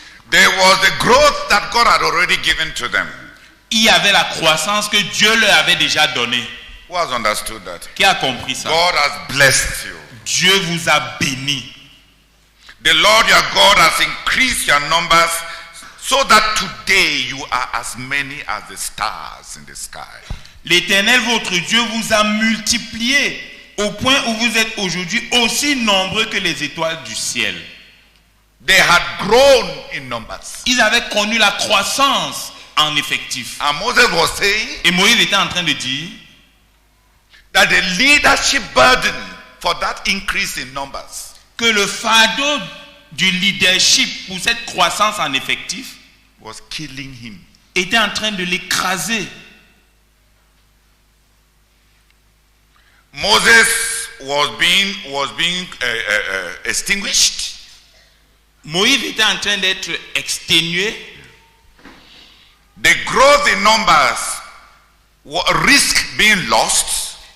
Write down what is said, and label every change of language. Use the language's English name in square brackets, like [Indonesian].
[English] There was the growth that God had already given to them. [French] Il y avait la croissance que Dieu leur avait déjà donnée. [English] Who has understood that? [French] Qui a compris ça? [English] God has blessed you. [French] Dieu vous a béni. [English] The Lord your God has increased your numbers so that today you are as many as the stars in the sky. [French] L'Éternel, votre Dieu, vous a multiplié au point où vous êtes aujourd'hui aussi nombreux que les étoiles du ciel. [English] They had grown in numbers. [French] Ils avaient connu la croissance en effectif. [English] And Moses was saying [French] Et Moïse était en train de dire [English] that the leadership burden for that increase in numbers [French] que le fardeau du leadership pour cette croissance en effectif [English] was killing him. [French] était en train de l'écraser. [English] Moses was being extinguished. [French] Moïse était en train d'être exténué. [English] The growth in numbers risk being lost.